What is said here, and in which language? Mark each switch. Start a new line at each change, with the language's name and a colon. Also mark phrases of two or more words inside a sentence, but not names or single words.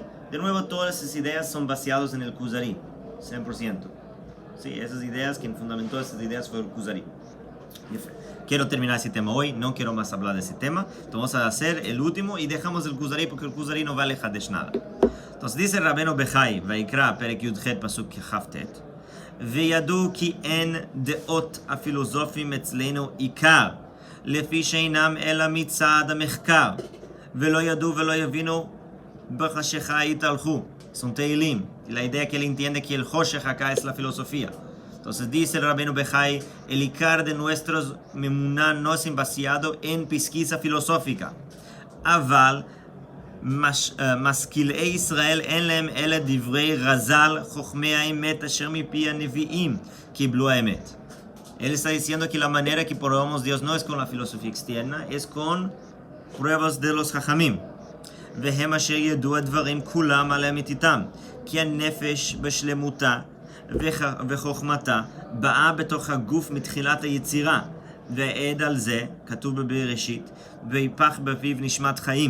Spanish: De nuevo, todas esas ideas son basadas en el Kuzari, 100%. Sí, esas ideas, quien fundamentó esas ideas fue el Kuzari. Quiero terminar ese tema hoy, no quiero más hablar de ese tema. Entonces vamos a hacer el último y dejamos el Kuzari porque el Kuzari no vale Hadesh nada. Entonces dice
Hebrew: Rabbeinu Bechai, Vaikra, פרק יח פסוק כט, וידעו כי אין דעות הפילוסופים אצלנו עיקר, לפי שאינם אלא מצד המחקר, ולא ידעו ולא יבינו בחשיכה יתהלכו.
Spanish: Son Teilim, la idea que él entiende que el Hoshech acá es la filosofía. Entonces dice el Rabbeinu Bechai, el Ikar de nuestros Memuná no es basado en pesquisa filosófica.
Hebrew: Aval, משכילי ישראל אין להם אלא דברי רז"ל, חוכמי האמת אשר מפי הנביאים קיבלו האמת.
Spanish: Él está diciendo que la manera que probamos Dios no es con la filosofía externa, es con pruebas de los חכמים.
Hebrew: והם אשר ידעו הדברים כולם על אמיתיתם, כי הנפש בשלמותה וחוכמתה באה בתוך הגוף מתחילת היצירה, ועד על זה, כתוב בבראשית, ויפח בפיו נשמת חיים.